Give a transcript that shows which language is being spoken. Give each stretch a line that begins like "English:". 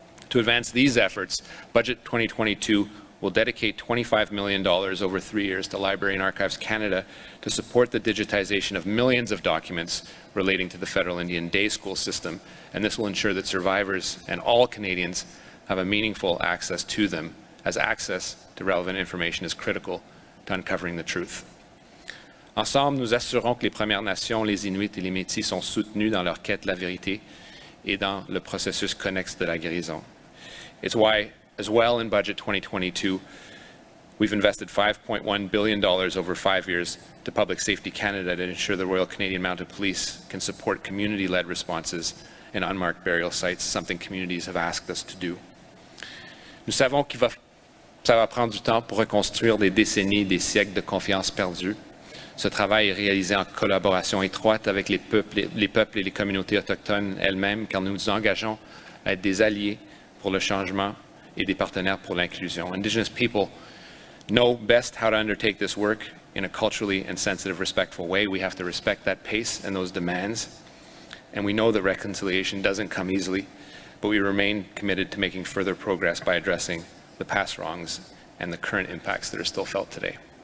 English: To advance these efforts, Budget 2022 will dedicate $25 million over 3 years to Library and Archives Canada to support the digitization of millions of documents relating to the Federal Indian Day School system, and this will ensure that survivors and all Canadians have a meaningful access to them, as access to relevant information is critical to uncovering the truth.
French: Ensemble, nous assurons que les Premières Nations, les Inuits et les Métis sont soutenus dans leur quête de la vérité et dans le processus connexe de la guérison.
English: It's why, as well, in Budget 2022, we've invested $5.1 billion over 5 years to Public Safety Canada to ensure the Royal Canadian Mounted Police can support community-led responses in unmarked burial sites, something communities have asked us to do.
French: Nous savons que ça va prendre du temps pour reconstruire des décennies, des siècles de confiance perdue. Ce travail est réalisé en collaboration étroite avec les peuples et les communautés autochtones elles-mêmes, car nous nous engageons à être des alliés pour le changement et des partenaires pour l'inclusion.
English: Indigenous people know best how to undertake this work in a culturally and sensitive, respectful way. We have to respect that pace and those demands. And we know that reconciliation doesn't come easily, but we remain committed to making further progress by addressing the past wrongs and the current impacts that are still felt today.